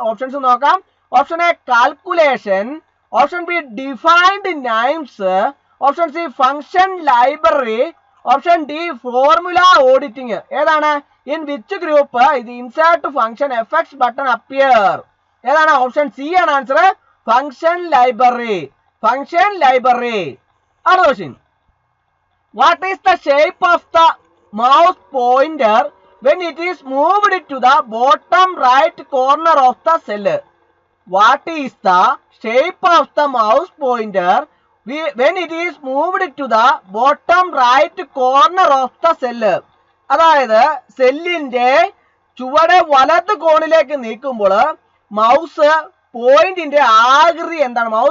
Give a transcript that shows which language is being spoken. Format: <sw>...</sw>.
<ml>Options നോക്കാം. Option A calculation. Option be defined names. Option C function library. Option D formula auditing. ഏതാണ്?</ml> <en>In which group ഇത് insert function FX button appear?</en> <ml>ഏതാണ്? Option C ആണ് answer, function library. അടുത്ത question,</ml> <en>What is the shape of the mouse pointer when it is moved to the bottom right corner of the cell? What is the shape of the mouse pointer when it is moved to the bottom right corner of the cell?</en> <ml>അതായത് സെല്ലിന്റെ ചുവടെ വലത് കോണിലേക്ക് നീക്കുമ്പോൾ mouse പോയിന്റിന്റെ ആകൃതി എന്താണ്?</ml>